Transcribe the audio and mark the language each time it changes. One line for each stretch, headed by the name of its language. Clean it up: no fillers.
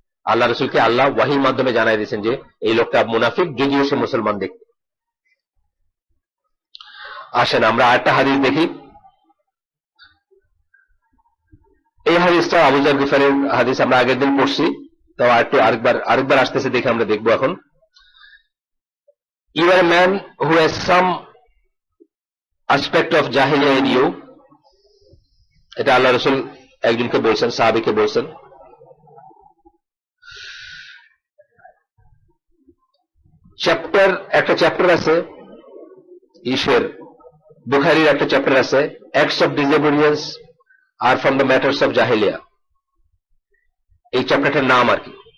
Bangla: আল্লাহ রসুলকে আল্লাহ ওয়াহির মাধ্যমে জানাই দিয়েছেন যে এই লোকটা মুনাফিক, যদিও সে মুসলমান দেখতে। আসেন আমরা আরেকটা হাদিস দেখি। এই হাদিসটা আবু যার গিফারির হাদিস, আমরা আগের দিন পড়ছি, তো আরেকবার আসতেছে দেখে আমরা দেখবো এখন।
English: You are a man who has some aspect of jahiliyyah in you.
Bangla: এটা আল্লাহ রসুল একজনকে বলছেন, সাহাবীকে বলছেন। একটা চ্যাপ্টার আছে ঈশের, বুখারীর একটা চ্যাপ্টার আছে,
English: acts of disobedience are from the matters of জাহিলিয়া,
Bangla: এই চ্যাপ্টারটার নাম আর কি।